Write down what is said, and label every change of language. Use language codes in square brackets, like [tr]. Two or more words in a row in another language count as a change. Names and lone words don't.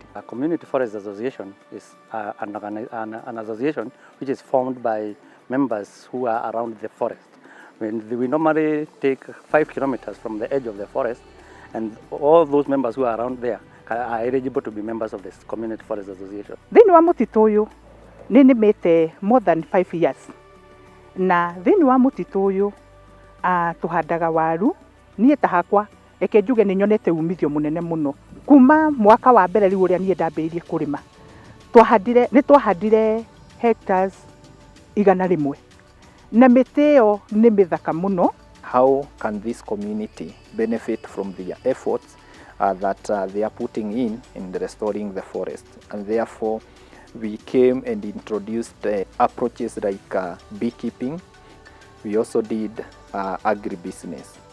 [en] A community forest association is an association which is formed by members who are around the forest. We normally take 5 kilometers from the edge of the forest, and all those members who are around there are eligible to be members of this community forest association. [ki] Thĩinĩ wa mũtitũ ũyũ nĩ nĩmĩte [en] more than 5 years. [ki] Na thĩinĩ wa mũtitũ ũyũ tũhandaga waru, niĩ ta hakwa reke njuge nĩ nyonete umithio mũnene mũno. Kuma mwaka wa mbere rĩu ũrĩa niĩ ndambĩrĩirie kũrĩma, nĩ twahandire hectares 100. Na mĩtĩ ĩyo nĩ mĩthaka mũno. [en] How can this community benefit from the efforts that they are putting in restoring the forest? And therefore, we came and introduced approaches like beekeeping. We also did agribusiness.